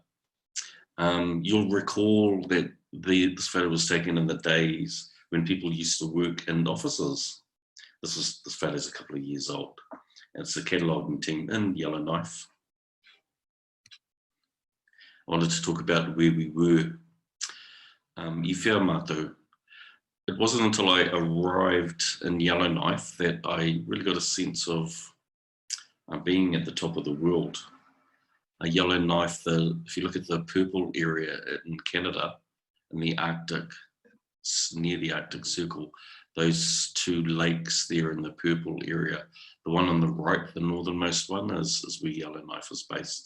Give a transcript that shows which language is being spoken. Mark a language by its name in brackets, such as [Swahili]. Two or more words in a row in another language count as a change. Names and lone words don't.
[English] You'll recall that this photo was taken in the days when people used to work in offices. This photo is a couple of years old. It's the cataloguing team in Yellowknife. I wanted to talk about where we were. [Māori] I whia mātou. [English] It wasn't until I arrived in Yellowknife that I really got a sense of being at the top of the world. Yellowknife, if you look at the purple area in Canada, in the Arctic, near the Arctic Circle, those two lakes there in the purple area, the one on the right, the northernmost one, is where Yellowknife is based.